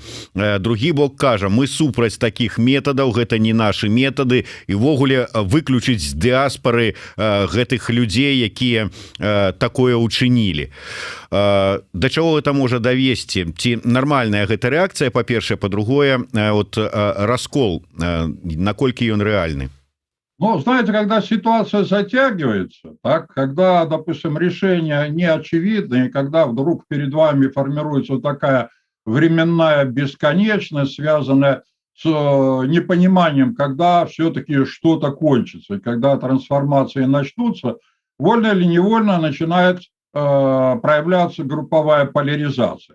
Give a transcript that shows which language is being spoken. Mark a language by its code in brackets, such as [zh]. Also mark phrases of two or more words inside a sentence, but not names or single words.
[be] Другі бок кажа, мы супраць такіх метадаў, гэта не наши метады, і ввогуле выключыць з дыаспары гэтых людзей, якія такое учынілі. Да чаго гэта можа давесці? Ці нармальная гэта рэакцыя, па-першае, па-другое, вот раскол, наколькі ён рэальны? [ru] Ну, знаете, когда ситуация затягивается, так, когда, допустим, решение не очевидно, и когда вдруг перед вами формируется вот такая временная бесконечность, связанная с непониманием, когда все-таки что-то кончится, и когда трансформации начнутся, вольно или невольно начинает проявляться групповая поляризация.